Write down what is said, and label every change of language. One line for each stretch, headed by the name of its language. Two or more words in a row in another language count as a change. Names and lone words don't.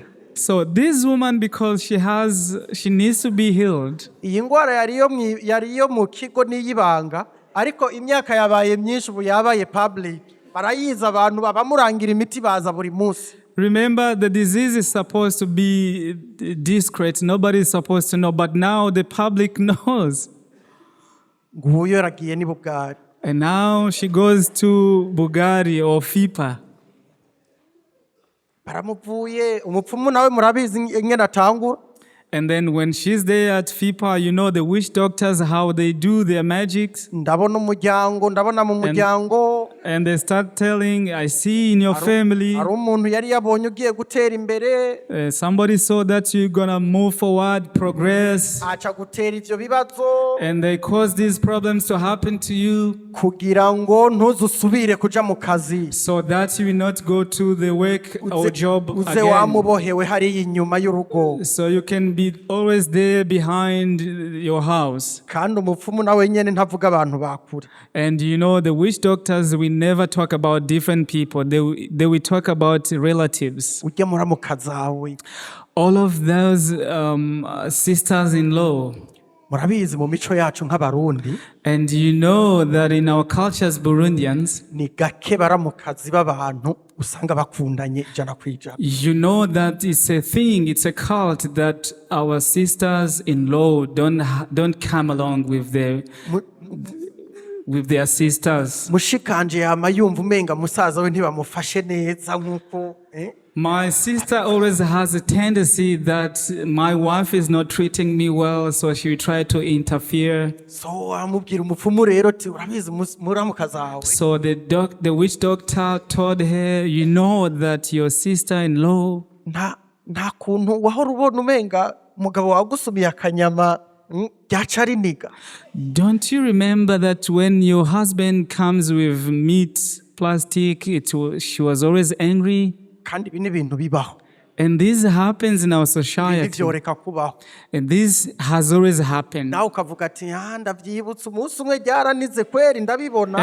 English: So this woman, because she needs to be healed.
Rundi: iyi ngwara yariyo mu kigo n'iyibanga, ariko imyaka yabaye myinshi ubu yabaye public. barayiza abantu babamurangira imiti baza buri munsi.
English: Remember, the disease is supposed to be discreet. Nobody is supposed to know. But now the public knows.
Rundi: nguyu yaragiye ni Bugari.
English: And now she goes to Bugari or FIPA.
Rundi: baramuvuye umupfumu nawe murabizi ingene atangura.
English: And then when she's there at FIPA, you know the witch doctors, how they do their magics.
Rundi: ndabona mu muryango.
English: And they start telling, I see in your family,
Rundi: hari umuntu yari yabonye ugiye gutera imbere.
English: somebody saw that you're going to move forward, progress.
Rundi: aca gutera ivyo bibazo.
English: And they cause these problems to happen to you
Rundi: kugira ngo ntuzusubire kuja mu kazi.
English: so that you will not go to the work or job
Rundi: uze
English: again.
Rundi: wamubohewe hariya inyuma y'urugo.
English: So you can be always there behind your house.
Rundi: kandi umupfumu nawe nyene ntavuga abantu bakure.
English: And you know, the witch doctors will never talk about different people. They will talk about relatives.
Rundi: ujye muramukazi wawe.
English: All of those sisters-in-law.
Rundi: murabizi mu mico yacu nk'abarundi.
English: And you know that in our cultures, Burundians,
Rundi: ni gake baramukazi b'abantu usanga bakundanye ijana kwijana.
English: you know that it's a thing, it's a cult that our sisters-in-law don't come along with their sisters.
Rundi: mushikanje yama yumva umenga musaza we ntibamufashe neza nkuko.
English: My sister always has a tendency that my wife is not treating me well, so she will try to interfere.
Rundi: so amubwira umupfumu rero ati urabizi muramukazi wawe.
English: So the witch doctor told her, you know that your sister-in-law,
Rundi: nta kuntu wahora ubona umenga umugabo wagusumiye akanyama ryaca riniga.
English: don't you remember that when your husband comes with meat plastic. She was always angry.
Rundi: kandi ibi ni ibintu bibaho.
English: And this happens in our
Rundi: Ibi
English: society.
Rundi: byoreka kubaho.
English: And this has always happened.
Rundi: Nawe ukavuga ati ndabyibutse umunsi umwe ryaranize kweri ndabibona.